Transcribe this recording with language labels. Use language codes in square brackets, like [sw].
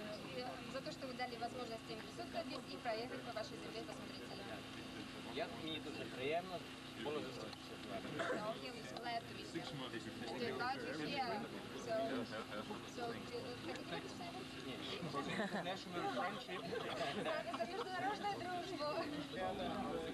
[ru] И за то, что вы дали возможность им присутствовать здесь и проехать по вашей земле, посмотреть ее. [uk] Мені дуже приємно було зустрітися з вами. [en] So he was glad to be here. To invite you here. [ru] So, хотите что-то сказать? [en] International friendship. [ru] За международную дружбу.